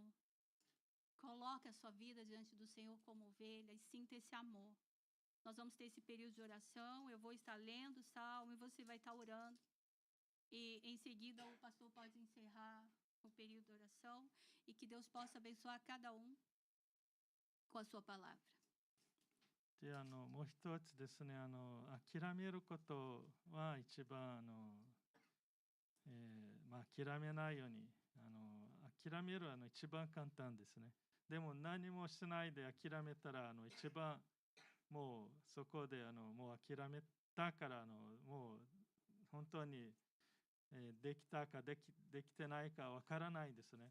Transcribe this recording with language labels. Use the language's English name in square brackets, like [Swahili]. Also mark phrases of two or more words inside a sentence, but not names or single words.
[Portuguese] Coloque a sua vida diante do Senhor como ovelha e sinta esse amor. Nós vamos ter esse período de oração, eu vou estar lendo o salmo e você vai estar orando. E em seguida o pastor pode encerrar o período de oração e que Deus possa abençoar cada um com a sua palavra. [Japanese] で、もう一つですね、諦めることは一番諦めないように、諦める一番簡単ですね。でも何もしないで諦めたら一番もうそこでもう諦めたからもう本当に、できたかできてないかわからないですね。